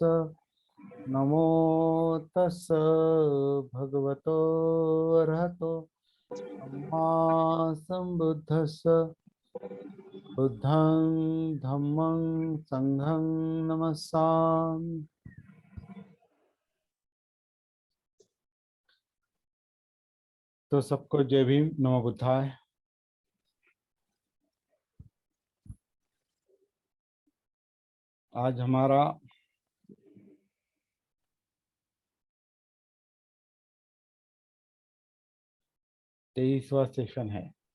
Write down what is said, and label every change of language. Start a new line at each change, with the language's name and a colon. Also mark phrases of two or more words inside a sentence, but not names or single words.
Pali: नमो तस् भगवतो अरहतो सम्मा सम्बुद्धस्स। बुद्धं धम्मं संघं नमस्सामि।
Hindi: तो सबको जय भीम,
Pali: नमो बुद्धाय।
Hindi: आज हमारा 23वां सेशन है।